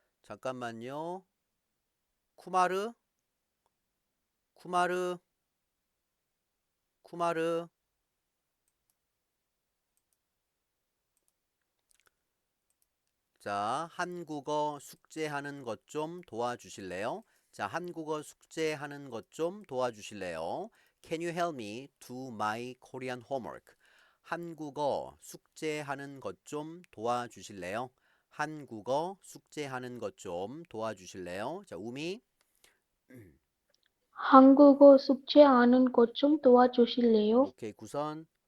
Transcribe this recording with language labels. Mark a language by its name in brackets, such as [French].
[Korean] 잠깐만요. 쿠마르, 쿠마르, 쿠마르. 자, 한국어 숙제하는 것 좀 도와주실래요? 자, 한국어 숙제하는 것 좀 도와주실래요? [English] Can you help me do my Korean homework? [Korean] 한국어 숙제하는 것 좀 도와주실래요? 한국어 숙제하는 것 좀 도와주실래요? 자, 우미. 한국어 숙제하는 것 좀 도와주실래요? 오케이, 구선.